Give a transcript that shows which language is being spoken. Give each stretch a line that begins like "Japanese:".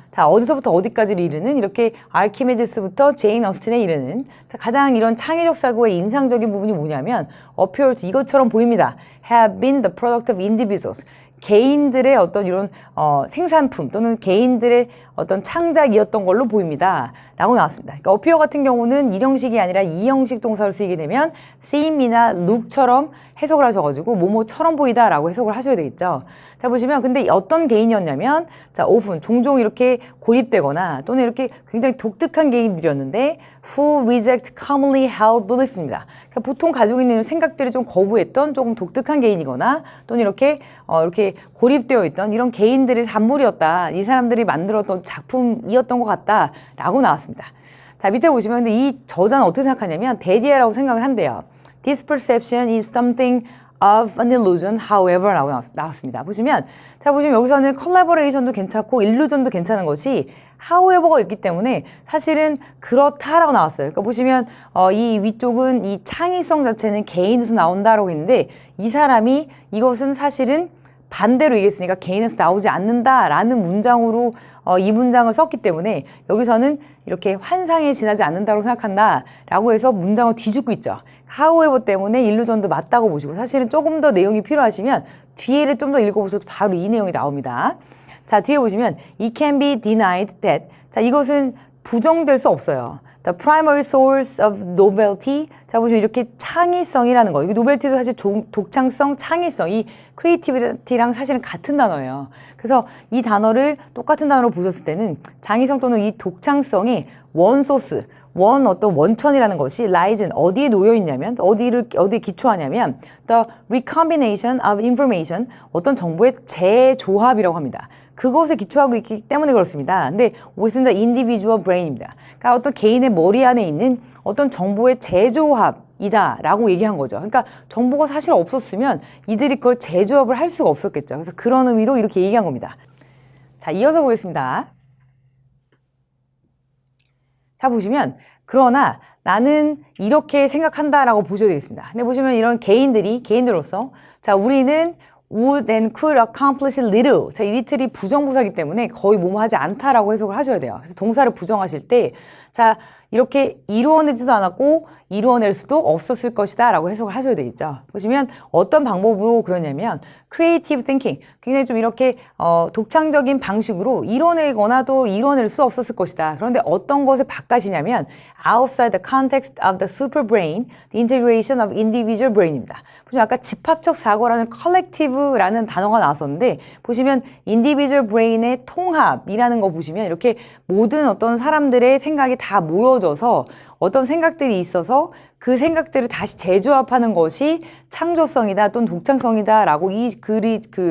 Korean: 자, 어디서부터 어디까지를 이르는 이렇게 아르키메데스부터 제인 어스틴에 이르는 자, 가장 이런 창의적 사고의 인상적인 부분이 뭐냐면
English: appear to
Korean: 이것처럼 보입니다.
English: have been the product of individuals.
Korean: 개인들의 어떤 이런 생산품 또는 개인들의 어떤 창작이었던 걸로 보입니다. 라고 나왔습니다. 그러니까 appear 같은 경우는 1형식이 아니라 2형식 동사를 쓰이게 되면 seem이나 look처럼 해석을 하셔가지고 뭐뭐처럼 보이다 라고 해석을 하셔야 되겠죠. 자 보시면 근데 어떤 개인이었냐면 자 often 종종 이렇게 고립되거나 또는 이렇게 굉장히 독특한 개인들이었는데
English: who reject commonly held belief
Korean: 입니다. 그러니까 보통 가지고 있는 생각들을 좀 거부했던 조금 독특한 개인이거나 또는 이렇게 고립되어 있던 이런 개인들의 산물이었다. 이 사람들이 만들었던 작품이었던 것 같다 라고 나왔습니다. 자 밑에 보시면 근데 이 저자는 어떻게 생각하냐면 대디아라고 생각을 한대요.
English: This perception is something of an illusion, however
Korean: 라고 나왔습니다. 보시면 여기서는 collaboration도 괜찮고 illusion도 괜찮은 것이 however가 있기 때문에 사실은 그렇다라고 나왔어요. 그러니까 보시면 이 위쪽은 이 창의성 자체는 개인에서 나온다라고 했는데 이 사람이 이것은 사실은 반대로 얘기했으니까 개인에서 나오지 않는다라는 문장으로 이 문장을 썼기 때문에 여기서는 이렇게 환상에 지나지 않는다고 생각한다라고 해서 문장을 뒤집고 있죠. however 때문에 일루전도 맞다고 보시고 사실은 조금 더 내용이 필요하시면 뒤에를 좀 더 읽어보셔도 바로 이 내용이 나옵니다. 자 뒤에 보시면
English: it can be denied that
Korean: 자 이것은 부정될 수 없어요.
English: The primary source of novelty.
Korean: 자, 보시면 이렇게 창의성이라는 거. 이게 노벨티도 사실 독창성, 창의성, 이 creativity랑 사실은 같은 단어예요. 그래서 이 단어를 똑같은 단어로 보셨을 때는 창의성 또는 이 독창성이 원소스, 어떤 원천이라는 것이 lies 어디에 놓여 있냐면, 어디에 기초하냐면,
English: the recombination of information,
Korean: 어떤 정보의 재조합이라고 합니다. 그것에 기초하고 있기 때문에 그렇습니다. 근데
English: within the individual brain
Korean: 입니다. 그러니까 어떤 개인의 머리 안에 있는 어떤 정보의 재조합이다 라고 얘기한 거죠. 그러니까 정보가 사실 없었으면 이들이 그걸 재조합을 할 수가 없었겠죠. 그래서 그런 의미로 이렇게 얘기한 겁니다. 자, 이어서 보겠습니다. 자, 보시면 그러나 나는 이렇게 생각한다라고 보셔야 되겠습니다. 근데 보시면 이런 개인들로서 자, 우리는
English: would and could accomplish little.
Korean: 자, 이 little이 부정부사이기 때문에 거의 뭐뭐 하지 않다라고 해석을 하셔야 돼요. 그래서 동사를 부정하실 때, 자, 이렇게 이루어내지도 않았고 이루어낼 수도 없었을 것이다 라고 해석을 하셔야 되겠죠. 보시면 어떤 방법으로 그러냐면
English: creative thinking,
Korean: 굉장히 좀 이렇게 독창적인 방식으로 이뤄내거나 또 이뤄낼 수 없었을 것이다. 그런데 어떤 것을 바꿔시냐면
English: outside the context of the superbrain, the integration of individual brain
Korean: 입니다. 보시면 아까 집합적 사고라는 collective라는 단어가 나왔었는데 보시면
English: individual brain
Korean: 의 통합이라는 거 보시면 이렇게 모든 어떤 사람들의 생각이 다 모여져서 어떤 생각들이 있어서 그 생각들을 다시 재조합하는 것이 창조성이다 또는 독창성이다 라고 이 글이